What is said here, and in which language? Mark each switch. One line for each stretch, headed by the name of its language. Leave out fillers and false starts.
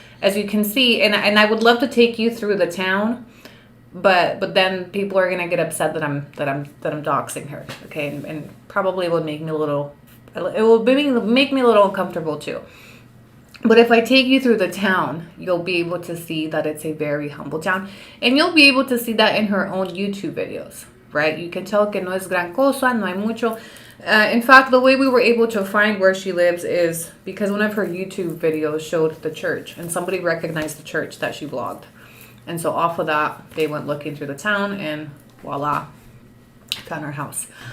English: As you can see, and I would love to take you through the town, but then people are gonna get upset that I'm doxing her. Okay, and probably will make me a little uncomfortable too. But if I take you through the town, you'll be able to see that it's a very humble town. And you'll be able to see that in her own YouTube videos, right? You can tell
Spanish: que no es gran cosa, no hay mucho.
English: In fact, the way we were able to find where she lives is because one of her YouTube videos showed the church. And somebody recognized the church that she vlogged. And so off of that, they went looking through the town and voila, found her house.